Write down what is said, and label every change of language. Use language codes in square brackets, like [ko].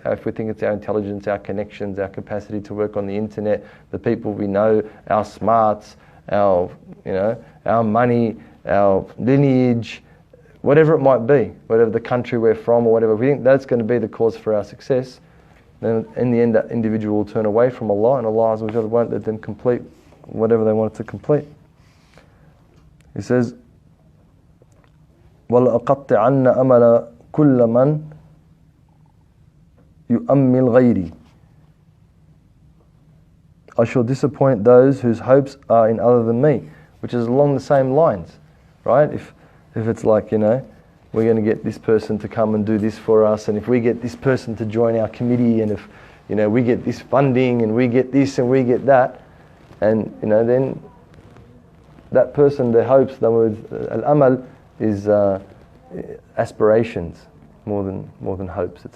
[en] If we think it's our intelligence, our connections, our capacity to work on the internet, the people we know, our smarts, our money, our lineage, whatever it might be, whatever the country we're from or whatever, if we think that's going to be the cause for our success, then in the end that individual will turn away from Allah, and Allah Azza wa Jalla won't let them complete whatever they wanted to complete. He says, [ar] وَلَأَقَطِّعَنَّ أَمَلَ كُلَّ مَنْ يُؤَمِّلْ غَيْرِي. [en] I shall disappoint those whose hopes are in other than me, which is along the same lines, right? If it's like, we're going to get this person to come and do this for us, and if we get this person to join our committee, and if we get this funding and we get this and we get that, and then that person, their hopes, the word al-amal is aspirations more than hopes.